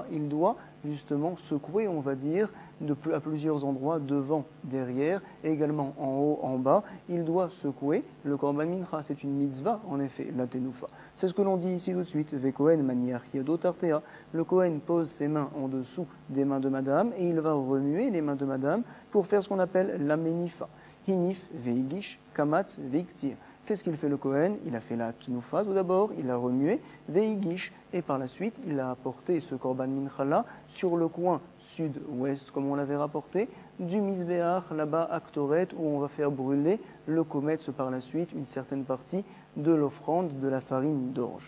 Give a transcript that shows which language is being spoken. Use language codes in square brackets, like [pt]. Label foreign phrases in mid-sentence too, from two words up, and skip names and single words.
[fr] Il doit justement secouer, on va dire, à plusieurs endroits, devant, derrière, et également en haut, en bas. Il doit secouer le [he] קרבן מנחה. [fr] C'est une mitzvah, en effet, la Tenoufa. C'est ce que l'on dit ici tout de suite. [he] והכהן מניח ידו תחתיה. [fr] Le Kohen pose ses mains en dessous des mains de Madame et il va remuer les mains de Madame pour faire ce qu'on appelle la Menifa. [he] הניף והגיש קמץ והקטיר. [fr] Qu'est-ce qu'il fait le Kohen? Il a fait la Tnoufa tout d'abord, il a remué, Veigish, et par la suite, il a apporté ce [he] קרבן מנחה [fr] sur le coin sud-ouest, comme on l'avait rapporté, du Misbéach, là-bas à Ktoret, où on va faire brûler le Kometz par la suite, une certaine partie de l'offrande de la farine d'orge.